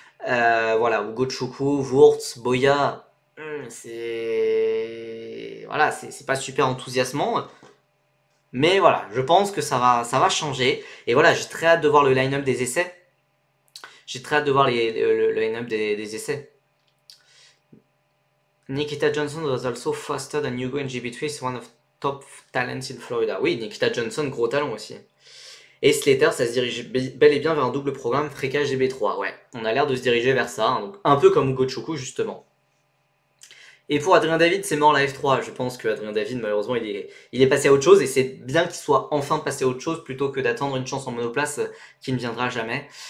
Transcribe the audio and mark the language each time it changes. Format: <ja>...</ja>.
<fr>Voilà, Ugo Choukou, Wurtz, Boya, c'est pas super enthousiasmant. Mais voilà, je pense que ça va changer. Et voilà, j'ai très hâte de voir le line-up des essais. J'ai très hâte de voir le line-up des essais.</fr> <en>Nikita Johnson was also faster than Hugo in GB3. He's one of top talents in Florida.</en> <fr>Oui, Nikita Johnson, gros talent aussi. Et Slater, ça se dirige bel et bien vers un double programme Freka GB3. Ouais, on a l'air de se diriger vers ça. Hein, donc un peu comme Ugo Choukou, justement. Et pour Adrien David, c'est mort la F3. Je pense que Adrien David, malheureusement, il est passé à autre chose. Et c'est bien qu'il soit enfin passé à autre chose plutôt que d'attendre une chance en monoplace qui ne viendra jamais.</fr>